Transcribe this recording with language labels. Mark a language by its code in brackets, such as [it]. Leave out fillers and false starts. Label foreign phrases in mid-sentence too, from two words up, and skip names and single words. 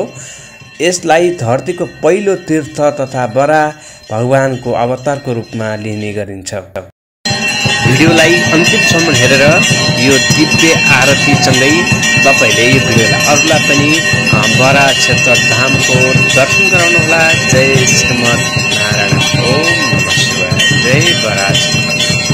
[ne] यसलाई धरतीको पहिलो तीर्थ तथा बराह भगवानको अवतारको रूपमा लिने गरिन्छ। भिडियोलाई अन्तिमसम्म हेरेर यो दिव्य आरतीसँगै तपाईले यो भिडियोलाई अरूलाई पनि बराह क्षेत्र धामको दर्शन गराउनुहोला। जय श्रीमद् नारायण। [sa] ओम नमः शिवाय। [ne] जय बराह क्षेत्र।